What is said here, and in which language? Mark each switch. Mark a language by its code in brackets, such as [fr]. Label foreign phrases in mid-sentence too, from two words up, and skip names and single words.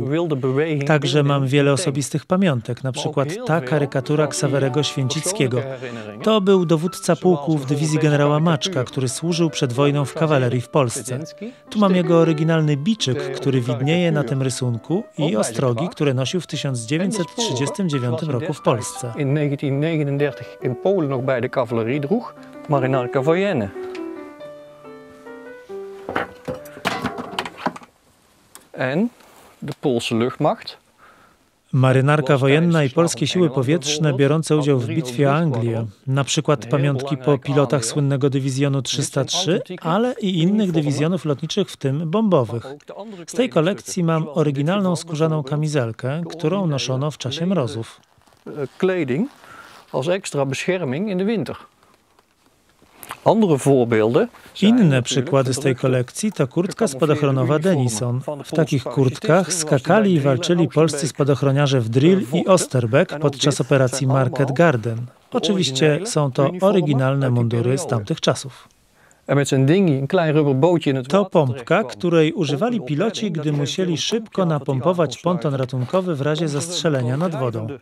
[pl] Także mam wiele osobistych pamiątek, na przykład ta karykatura Ksawerego Święcickiego. To był dowódca pułku w dywizji generała Maczka, który służył przed wojną w kawalerii w Polsce. Tu mam jego oryginalny biczyk, który widnieje na tym rysunku, i ostrogi, które nosił w 1939 roku w Polsce. [nl] In 1939 in Polen nog bij de cavalerie droeg, maar in Arca Woyenne. en de Poolse luchtmacht. [pl] Marynarka wojenna i polskie siły powietrzne biorące udział w bitwie o Anglię, na przykład pamiątki po pilotach słynnego dywizjonu 303, ale i innych dywizjonów lotniczych, w tym bombowych. Z tej kolekcji mam oryginalną skórzaną kamizelkę, którą noszono w czasie mrozów. [nl] Kleding als extra bescherming in de winter. Andere voorbeelden. [pl] Inne przykłady z tej kolekcji to kurtka spadochronowa Denison. W takich kurtkach skakali i walczyli polscy spadochroniarze w drill i Osterbeck podczas operacji Market Garden. Oczywiście są to oryginalne mundury z tamtych czasów. To pompka, której używali piloci, gdy musieli szybko napompować ponton ratunkowy w razie zastrzelenia nad wodą.